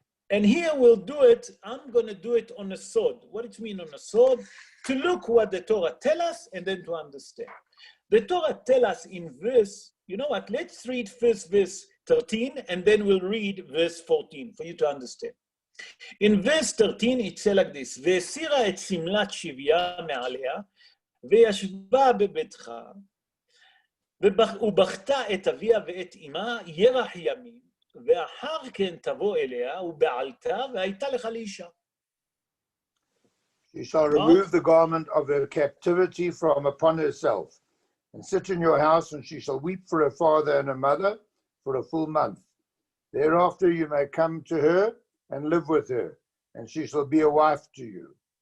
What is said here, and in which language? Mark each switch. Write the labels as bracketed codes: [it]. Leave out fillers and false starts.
[en] And here we'll do it, I'm going to do it on a sword. What does it mean on a sword? To look what the Torah tells us and then to understand. The Torah tells us in verse, you know what, let's read first verse 13 and then we'll read verse 14 for you to understand. In verse 13 it says like this, [he] והסירה את שמלת שבייה מעליה, וישבה בביתך, ובכתה את אביה ואת אמה ירח ימים, ואחר כן תבוא אליה ובעלתה והייתה לך לאישה. [en] She shall remove the garment of her captivity from upon herself, and sit in your house, and she shall weep for her father and her mother for a full month. Thereafter you may come to her and live with her, and she shall be a wife to you.